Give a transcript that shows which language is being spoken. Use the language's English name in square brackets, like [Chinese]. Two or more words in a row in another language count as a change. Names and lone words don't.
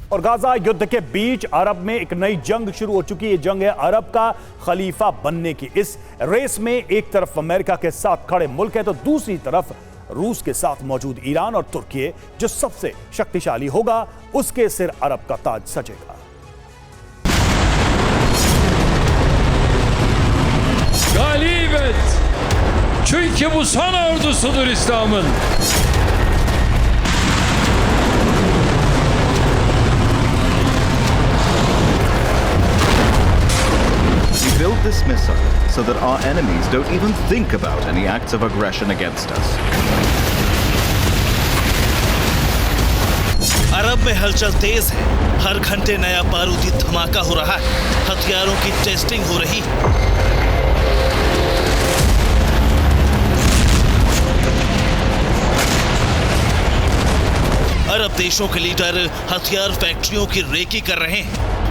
[Hindi] और गाजा युद्ध के बीच अरब में एक नई जंग शुरू हो चुकी है। जंग है अरब का खलीफा बनने की। इस रेस में एक तरफ अमेरिका के साथ खड़े मुल्क है तो दूसरी तरफ रूस के साथ मौजूद ईरान और तुर्की। जो सबसे शक्तिशाली होगा उसके सिर अरब का ताज सजेगा। [Turkish] Galibet! Çünkü bu son ordusudur İslam'ın. [English] We built this missile so that our enemies don't even think about any acts of aggression against us. [Hindi] अरब में हलचल तेज है। हर घंटे नया बारूदी धमाका हो रहा है। हथियारों की टेस्टिंग हो रही है। अरब देशों के लीडर हथियार फैक्ट्रियों की रेकी कर रहे हैं।